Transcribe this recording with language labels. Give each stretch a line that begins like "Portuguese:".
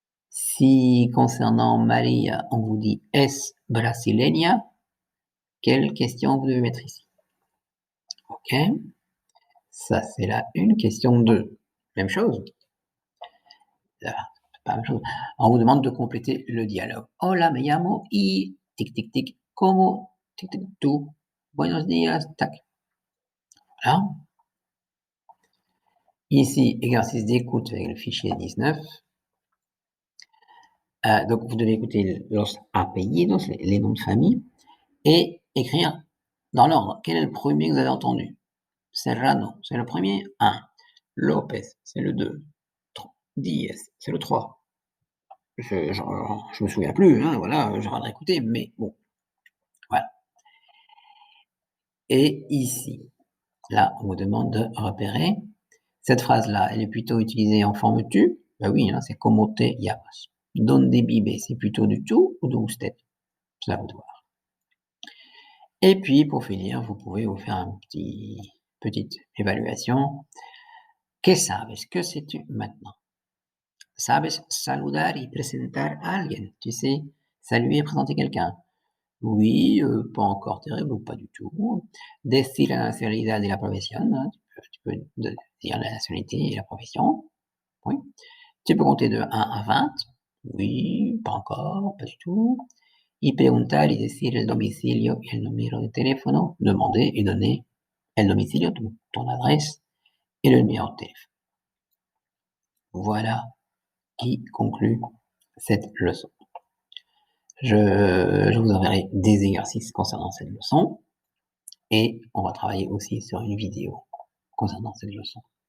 French: Si concernant Maria, on vous dit
Spanish: es brasileña,
French: quelle question vous devez mettre ici? OK, ça c'est la une. Question 2, même chose. Là, c'est pas la même chose. On vous demande de compléter le dialogue.
Spanish: Hola, me llamo y tic tic tic, como tic tic tú, buenos días, tac.
French: Voilà. Ici, exercice d'écoute avec le fichier 19. Donc vous devez écouter los apellidos, les noms de famille, et écrire dans l'ordre. Quel est le premier que vous avez entendu? Serrano, c'est le premier, 1. Lopez, c'est le 2. Diaz, c'est le 3. Je me souviens plus, hein, voilà, j'aurais écouté, mais bon, voilà. Et ici, là, on vous demande de repérer. Cette phrase-là, elle est plutôt utilisée en forme tu. Ben oui, hein, c'est
Spanish: como te llamas. Donde vive,
French: c'est plutôt du tu ou de usted. C'est à vous de voir. Et puis, pour finir, vous pouvez vous faire petite évaluation.
Spanish: ¿Qué sabes?
French: Que sais-tu maintenant?
Spanish: ¿Sabes saludar y presentar a alguien?
French: Tu sais saluer et présenter quelqu'un? Oui, pas encore terrible ou pas du tout.
Spanish: Decir la nacionalidad y la profesión,
French: hein, tu peux dire la nationalité et la profession. Oui. Tu peux compter de 1 à 20. Oui, pas encore, pas du tout.
Spanish: Y preguntar y decir el domicilio y el número de teléfono.
French: Demander et donner el domicilio, ton adresse et le numéro de téléphone. Voilà qui conclut cette leçon. Je vous enverrai des exercices concernant cette leçon et on va travailler aussi sur une vidéo concernant cette leçon.